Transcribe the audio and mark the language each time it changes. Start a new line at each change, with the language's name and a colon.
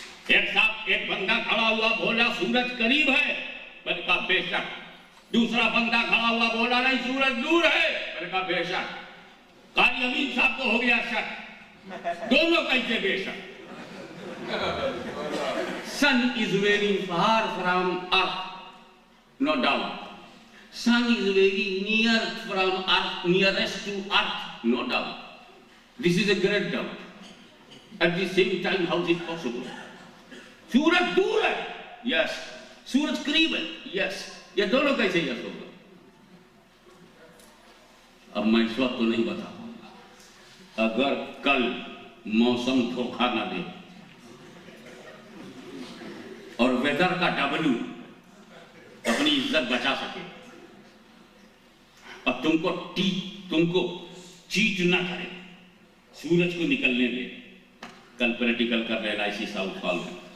Urdu: ایک بندہ کھڑا ہوا بولا سورج قریب ہے، میں نے کہا بے شک۔ دوسرا بندہ کھڑا ہوا بولا نہیں سورج دور ہے، میں نے کہا بے شک۔ قاری امین صاحب کو ہو گیا شک، دونوں کیسے بے شک؟
English: Sun is very far from earth, no doubt. Sun is very near from earth, nearest to earth, no doubt. This is a great doubt. At the same time, how is it possible?
Urdu: سورج دور ہے، yes. سورج قریب ہے، yes. یہ دونوں کیسے یس ہوگا؟ اب میں اس وقت تو نہیں بتا پاؤں گا۔ اگر کل موسم دھوکہ نہ دے اور ویدر کا ڈبلو اپنی عزت بچا سکے اور تم کو چیٹ نہ کرے، سورج کو نکلنے دے، کل پریکٹیکل کر لینا اسی ساؤتھ ہال میں،